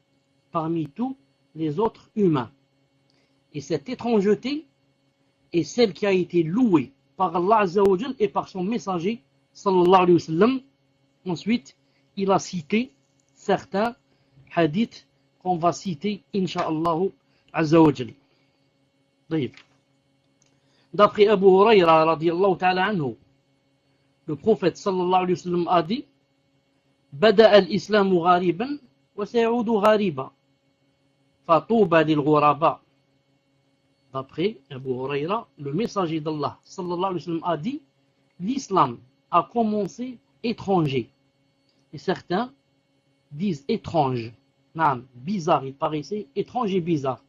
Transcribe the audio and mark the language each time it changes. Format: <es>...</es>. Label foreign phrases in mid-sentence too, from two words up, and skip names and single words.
<fr>Et cette étrangeté est celle qui a été louée par Allah</fr> <ar>عز وجل</ar> <fr>et par son messager,</fr> <ar>صلى الله عليه وسلم.</ar> <fr>Ensuite, il a cité certains hadiths qu'on va citer,</fr> <ar>إن شاء الله عز وجل.</ar> <fr>D'après Abu Huraira</fr> <ar>رضي الله تعالى عنه,</ar> <fr>le prophète</fr> <ar>صلى الله عليه وسلم</ar> <fr>a dit:</fr> <ar>بدأ الإسلام غريبا وسيعود غريبا فطوبى للغرباء.</ar> <fr>D'après Abu Huraira, le messager d'Allah</fr> <ar>صلى الله عليه وسلم</ar> <fr>a dit: l'islam a commencé étranger. Et certains disent étrange, bizarre, il paraissait étrange et bizarre.</fr>